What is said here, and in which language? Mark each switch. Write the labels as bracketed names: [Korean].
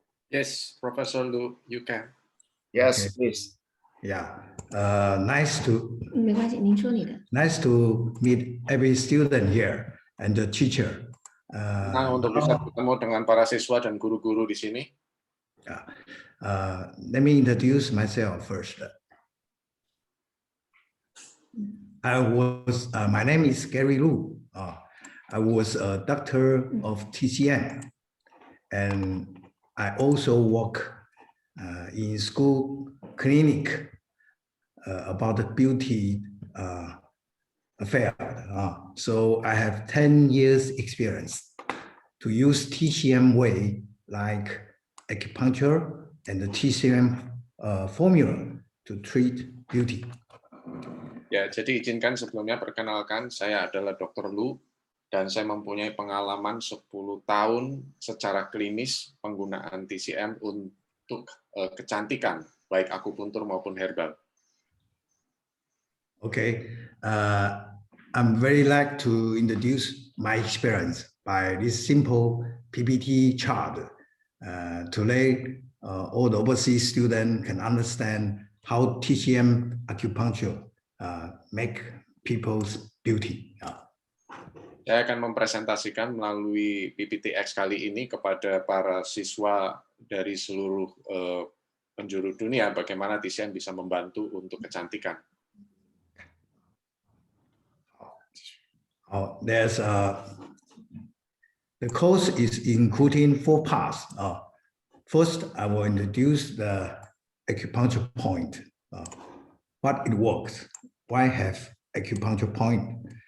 [English] Yes, Professor Lu, you can. Yes, Okay. please. Yeah, nice to [Chinese] 没关系，您说你的。 [English] nice to meet every student here and the teacher. [Indonesian] Nah, untuk bisa bertemu dengan para siswa dan guru-guru di sini. [English] Let me introduce myself first. My name is Gary Lu. I was a doctor of TCM, and I also work in school clinic about the beauty affair. So I have 10 years experience to use TCM way like acupuncture and the TCM formula to treat beauty. [Indonesian] Ya, jadi izinkan sebelumnya perkenalkan, saya adalah Dr. Lu, dan saya mempunyai pengalaman 10 tahun secara klinis penggunaan TCM untuk kecantikan, baik akupuntur maupun herbal. [English] Okay, I'm very like to introduce my experience by this simple PPT chart to let all the overseas students can understand how TCM acupuncture make people's beauty. [Indonesian] Saya akan mempresentasikan melalui PPTX kali ini kepada para siswa dari seluruh penjuru dunia bagaimana TCM bisa membantu untuk kecantikan. [English] There's the course is including 4 parts. First, I will introduce the acupuncture point, what it works, why have acupuncture point.